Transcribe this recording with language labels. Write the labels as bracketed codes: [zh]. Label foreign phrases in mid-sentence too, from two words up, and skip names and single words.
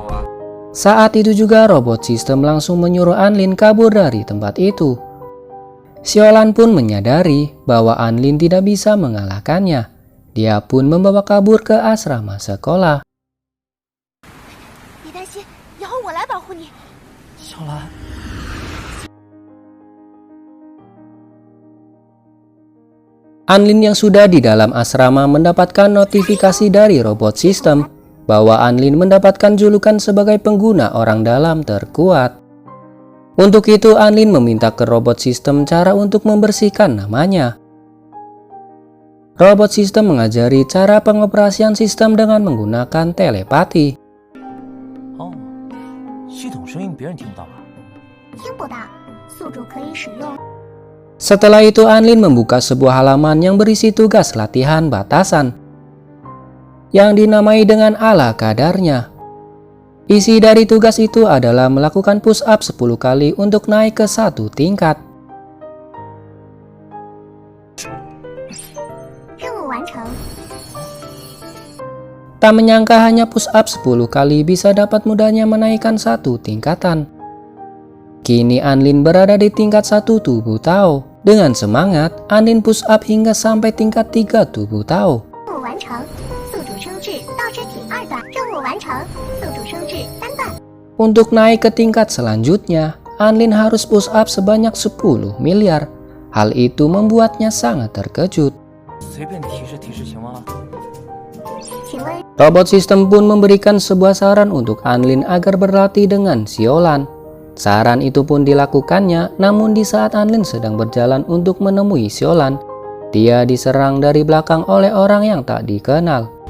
[id] Saat itu juga robot sistem langsung menyuruh Anlin kabur dari tempat itu. Xiaolan pun menyadari bahwa Anlin tidak bisa mengalahkannya. Dia pun membawa kabur ke asrama sekolah. [zh] 别担心，以后我来保护你。小兰， [id] Anlin yang sudah di dalam asrama mendapatkan notifikasi dari robot sistem bahwa Anlin mendapatkan julukan sebagai pengguna orang dalam terkuat. Untuk itu Anlin meminta ke robot sistem cara untuk membersihkan namanya. Robot sistem mengajari cara pengoperasian sistem dengan menggunakan telepati. [zh] 哦，系统声音别人听不到吧？听不到，宿主可以使用。 [id] Setelah itu Anlin membuka sebuah halaman yang berisi tugas latihan batasan yang dinamai dengan ala kadarnya. Isi dari tugas itu adalah melakukan [en] push up [id] 10 kali untuk naik ke 1 tingkat. [zh] 任务完成。 [id] Tak menyangka hanya [en] push up [id] 10 kali bisa dapat mudahnya menaikkan 1 tingkatan. Kini Anlin berada di tingkat 1 tubuh Tao. Dengan semangat, Anlin [en] push up [id] hingga sampai tingkat 3 tubuh Tao. [zh] 任务完成，宿主升至倒置体2段。任务完成，宿主升至3段。 [id] Untuk naik ke tingkat selanjutnya, Anlin harus [en] push up [id] sebanyak 10 miliar. Hal itu membuatnya sangat terkejut. [zh] 随便提示提示行吗？请问 [id] Robot sistem pun memberikan sebuah saran untuk Anlin agar berlatih dengan Xiaolan. Saran itu pun dilakukannya, namun di saat Anlin sedang berjalan untuk menemui Xiaolan, dia diserang dari belakang oleh orang yang tak dikenal.